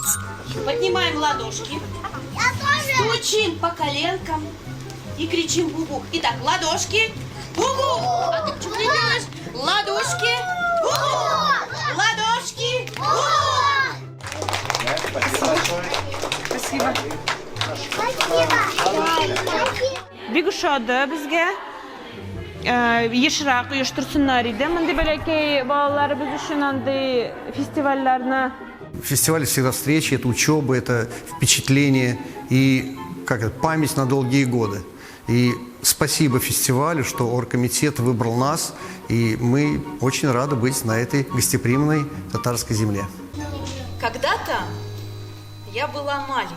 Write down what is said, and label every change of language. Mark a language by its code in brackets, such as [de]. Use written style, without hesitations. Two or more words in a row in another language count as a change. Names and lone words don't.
[ru] Поднимаем ладошки, стучим по коленкам и кричим бубу. Итак, ладошки, бубу. А ты почему не делаешь? Ладошки, бубу. Ладошки, бубу. Спасибо. [tt] Бик ошады безгә. Ешрак оештырсыннар иде. Мондай бәләкәй балаларыбыз өчен андый фестивальләрне. [ru] Фестиваль всегда встречи, это учеба, это впечатление и память на долгие годы. И спасибо фестивалю, что оргкомитет выбрал нас, и мы очень рады быть на этой гостеприимной татарской земле. Когда-то я была маленькой.